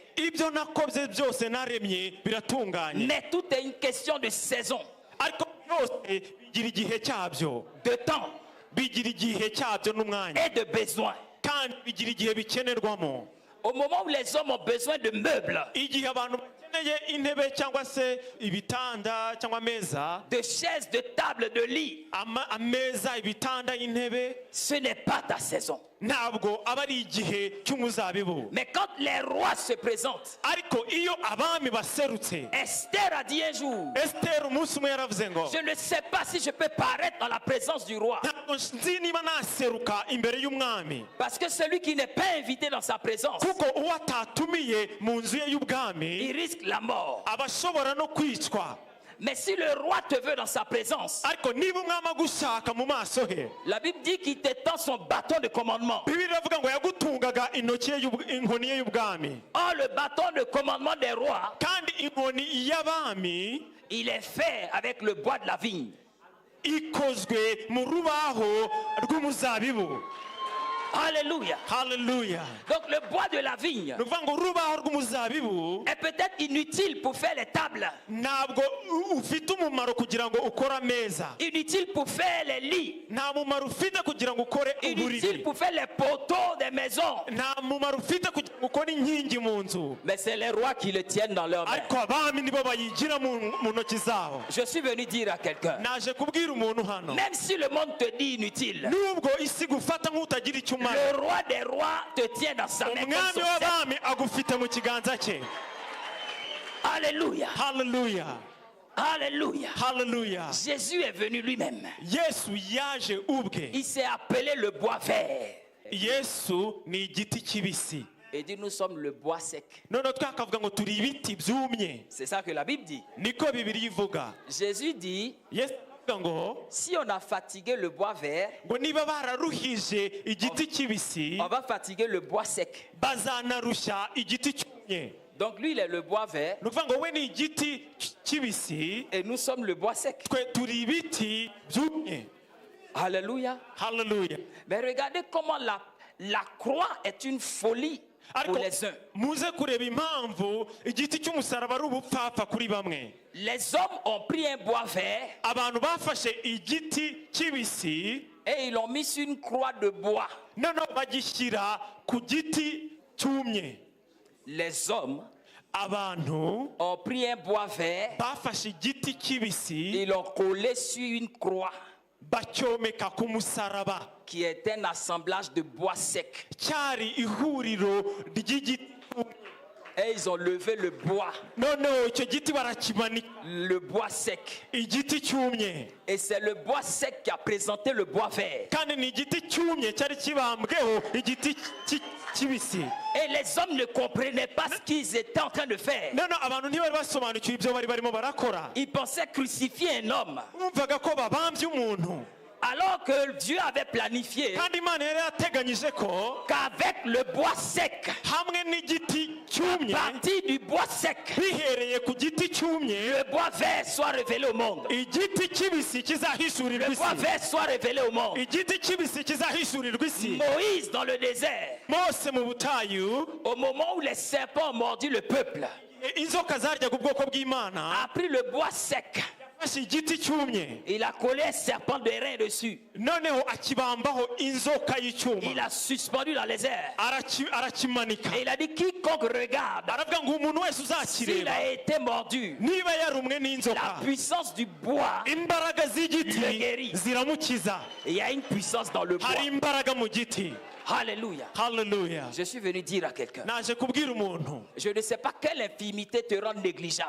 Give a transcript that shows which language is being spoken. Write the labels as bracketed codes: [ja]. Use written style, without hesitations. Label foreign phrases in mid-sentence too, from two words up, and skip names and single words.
[rw] Ibyo nakoze byose naremye biratunganye. [fr] Mais tout est une question de saison, [rw] Ariko byose bigira igihe cyabyo. [fr] de temps [rw] Bigira igihe cyabyo n'umwanya. [fr] et de besoin. [rw] Kandi bigira igihe bikenerwamo. [fr] Au moment où les hommes ont besoin de meubles, [rw] Igihe abantu bakeneye intebe cyangwa se ibitanda cyangwa ameza, [fr] de chaises, de tables, de lits, [rw] ameza, ibitanda, intebe, [fr] ce n'est pas ta saison. [rw] ntabwo aba ari igihe cy'umuzabibu. [fr] Mais quand les rois se présentent, [rw] Ariko iyo abami baserutse, [fr] Esther a dit un jour, [rw] Esther umunsi umwe yaravuze ngo, [fr] je ne sais pas si je peux paraître dans la présence du roi. [rw] ntabwo nzi niba naseruka imbere y'umwami. [fr] Parce que celui qui n'est pas invité dans sa présence, [rw] Kuko uwo atatumiye mu nzu ye y'ubwami [fr] il risque la mort. [rw] aba ashobora no kwicwa. [fr] Mais si le roi te veut dans sa présence, [rw] Ariko niba umwami agushaka mu maso he, [fr] la Bible dit qu'il t'étend son bâton de commandement. [rw] Bibiliya iravuga ngo yagutungaga inkoni ye y'ubwami. [fr] Or, le bâton de commandement des rois, [rw] Kandi inkoni y'abami [fr] il est fait avec le bois de la vigne. [rw] ikozwe mu rubaho rw'umuzabibu. [fr] Alléluia. [rw] Haleluya. [fr] Donc le bois de la vigne [rw] Ni ukuvuga ngo urubaho rw'umuzabibu [fr] est peut-être inutile pour faire les tables, [rw] ntabwo ufite umumaro kugira ngo ukore ameza. [fr] inutile pour faire les lits, [rw] Nta mumaro ufite kugira ngo ukore [fr] inutile [rw] uburiri. [fr] pour faire les poteaux des maisons. [rw] Nta mumaro ufite kugira ngo ukore inkingi mu nzu. [fr] Mais c'est les rois qui le tiennent dans leurs mains. [rw] Ariko abami nibo bayigira mu ntoki zabo. [fr] Je suis venu dire à quelqu'un, [rw] Naje kubwira umuntu hano, [fr] même si le monde te dit inutile, [rw] nubwo isi gufata nk'utagira icyo umara, [fr] le roi des rois te tient dans sa main. [rw] umwami [fr] Comme son sceptre. [rw] w'abami agufite mu kiganza cye. [fr] Alléluia. [rw] Haleluya. [fr] Alléluia. [rw] Haleluya. [fr] Jésus est venu lui-même. [rw] Yesu yaje ubwe. [fr] Il s'est appelé le bois vert. [rw] Yesu ni igiti kibisi. [fr] Et dit, nous sommes le bois sec. [rw] Noneho twakavuga ngo turi ibiti byumye. [fr] C'est ça que la Bible dit. [rw] Niko Bibiliya ivuga. [fr] Jésus dit, [rw] Yesu avuga ngo [fr] si on a fatigué le bois vert, [rw] niba bararuhije igiti kibisi, [fr] on va fatiguer le bois sec. [rw] bazanarushya igiti cyumye. [fr] Donc lui, il est le bois vert [rw] Ni ukuvuga ngo we ni igiti kibisi, [fr] et nous sommes le bois sec. [rw] twe turi ibiti byumye. [fr] Alléluia. [rw] Haleluya. [fr] Mais regardez comment la croix est une folie pour [rw] Ariko [fr] les uns. [rw] muze kureba impamvu igiti cy'umusaraba ari ubupfapfa kuri bamwe. [fr] Les hommes ont pris un bois vert [rw] Abantu bafashe igiti kibisi, [fr] et ils l'ont mis sur une croix de bois. [rw] noneho bagishyira ku giti cyumye. [fr] Les hommes [rw] Abantu [fr] ont pris un bois vert [rw] bafashe igiti kibisi, [fr] et l'ont collé sur une croix [rw] bacyomeka ku musaraba. [fr] qui est un assemblage de bois sec. [rw] Cyari ihuriro ry'igiti. [fr] Et ils ont levé le bois [rw] noneho icyo giti barakimanika, [fr] le bois sec. [rw] igiti cyumye, [fr] Et c'est le bois sec qui a présenté le bois vert. [rw] kandi ni igiti cyumye cyari kibambweho igiti kibisi. [fr] Et les hommes ne comprenaient pas ce qu'ils étaient en train de faire. [rw] noneho abantu ntibari basobanukiwe ibyo bari barimo barakora, [fr] Ils pensaient crucifier un homme. [rw] bumvaga ko babambye umuntu, [fr] Alors que Dieu avait planifié [rw] kandi Imana yari yateganyije ko [fr] qu'avec le bois sec, [rw] hamwe n'igiti [fr] à [rw] cyumye, [fr] partir du bois sec, [rw] bihereye ku giti cyumye, [fr] le bois vert soit révélé au monde. [rw] igiti kibisi kizahishurirwa [fr] Le bois [rw] isi, [fr] vert soit révélé au monde. [rw] igiti kibisi kizahishurirwa isi. [fr] Moïse dans le désert, [rw] Mose mu butayu, [fr] au moment où les serpents ont mordu le peuple, [rw] inzoka zaryaga ubwoko bw'Imana, [fr] a pris le bois sec. [rw] yafashe igiti cyumye, [fr] Il a collé un serpent de rein dessus. [rw] noneho akibambaho inzoka [fr] Il [rw] y'icyuma, [fr] a suspendu dans les airs. [rw] arakimanika, [fr] Et il a dit quiconque regarde, [rw] aravuga ngo umuntu wese [fr] s'il [rw] uzakireba [fr] a été mordu, [rw] niba yarumwe [fr] la [rw] n'inzoka, [fr] puissance du bois, [rw] imbaraga [fr] Le [rw] z'igiti [fr] guérit. [rw] ziramukiza. [fr] il y a une puissance dans le bois. [rw] Hari imbaraga mu giti. [fr] Alléluia. [rw] Haleluya. [fr] Je suis venu dire à quelqu'un, [rw] Naje kubwira umuntu, [fr] je ne sais pas quelle infirmité te rend négligeable.